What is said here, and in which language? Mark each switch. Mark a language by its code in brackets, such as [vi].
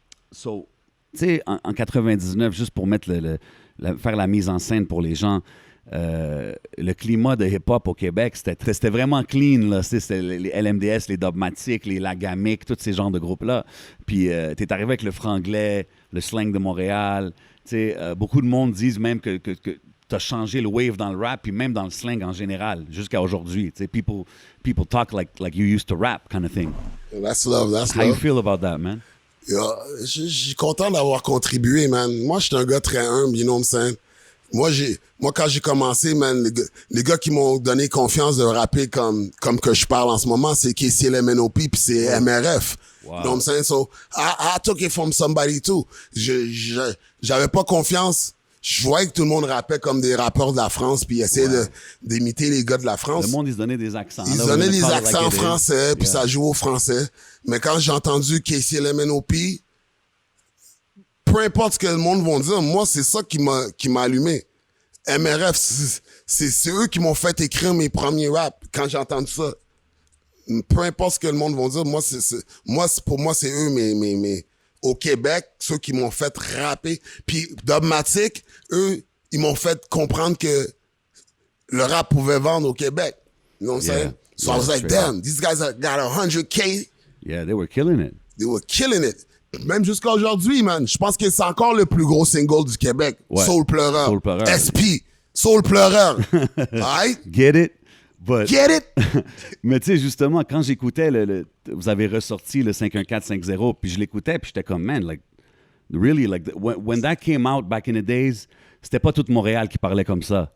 [fr] So, tu sais, en 99, juste pour mettre faire la mise en scène pour les gens, le climat de hip-hop au Québec, c'était vraiment clean, là. C'était les LMDS, les Dogmatiques, les Lagamic, tous ces genres de groupes-là. Puis, t'es arrivé avec le franglais, le slang de Montréal. Beaucoup de monde disent même que t'as changé le wave dans le rap, puis même dans le slang en général, jusqu'à aujourd'hui. [en] People talk like you used to rap, kind of thing. That's love, that's How love. you feel about that, man? [fr] Yeah, je suis content d'avoir contribué, man. Moi, je suis un gars très humble, [en] you know what I'm saying? [fr] Moi, quand j'ai commencé, man, les gars qui m'ont donné confiance de rapper comme que je parle en ce moment, c'est KCLMNOP puis c'est MRF. [en] Wow. You know what I'm saying? So, I took it from somebody too. [fr] J'avais pas confiance. Je voyais que tout le monde rappait comme des rappeurs de la France puis essayaient d'imiter les gars de la France. Le monde, ils se donnaient des accents. Ils donnaient des accents français, puis ça jouait au français. Mais quand j'ai entendu KCLMNOP, peu importe ce que le monde va dire, moi, c'est ça qui m'a allumé. MRF, c'est eux qui m'ont fait écrire mes premiers raps quand j'ai entendu ça. Peu importe ce que le monde va dire, pour moi, c'est eux, mes au Québec, ceux qui m'ont fait rapper. Puis Dogmatic, eux, ils m'ont fait comprendre que le rap pouvait vendre au Québec. [en] You know what I'm saying? So I was like, damn, these guys got 100K. Yeah, they were killing it. They were killing it. [fr] Même jusqu'à aujourd'hui, man. Je pense que c'est encore le plus gros single du Québec. Ouais. Soul Pleureur. Soul Pleureur. SP. Soul Pleureur. Right? [en] Get it? But, Get it? [fr] mais tu sais, justement, quand j'écoutais, vous avez ressorti le 51450, puis je l'écoutais, puis j'étais comme, man, [en] like, really, like, when that came out back in the days, [fr] c'était pas tout Montréal qui parlait comme ça.